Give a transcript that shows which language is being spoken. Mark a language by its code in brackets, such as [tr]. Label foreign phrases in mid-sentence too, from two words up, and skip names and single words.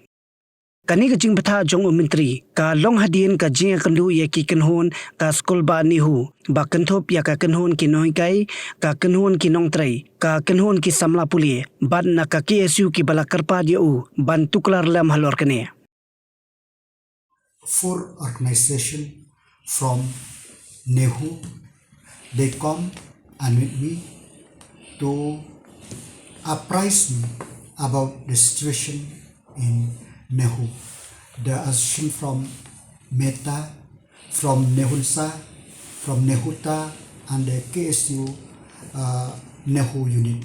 [kha] Kani ka jing patha jong Myntri ka long hadien ka jing kandu yaki kenhon ka skol ba Nehu ba kenthop ya ka kenhon ki noi kai ka kenhon ki nong Trei ka kenhon ki samla puli ban na ka KSU ki bala karpa dia u ban tuklar lam halor kene. [en] 4 organization from Nehu, they come and meet me to apprise me about the situation in Nehu. The association from Meta, from Nehunsa, from Nehuta, and the KSU Nehu unit.